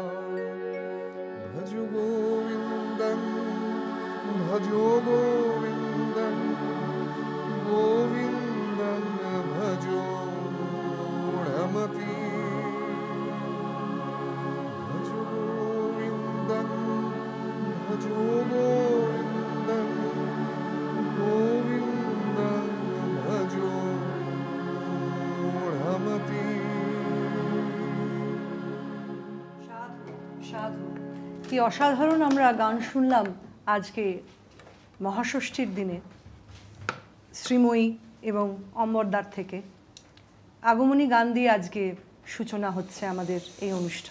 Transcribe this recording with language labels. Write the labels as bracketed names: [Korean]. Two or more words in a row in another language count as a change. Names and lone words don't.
[Sanskrit] भजो गोविन्दं भजो गोविन्दं गोविन्दं भजो मूढमती भजो गोविन्दं भजो गोविन्दं गोविन्दं भजो मूढमती। [Bangla] সাধু, কি অসাধারণ আমরা গান শুনলাম আজকে মহাষষ্ঠীর দিনে শ্রীময়ী এবং অম্বরদার থেকে। আগমনী গান দিয়ে আজকে সূচনা হচ্ছে আমাদের এই অনুষ্ঠান।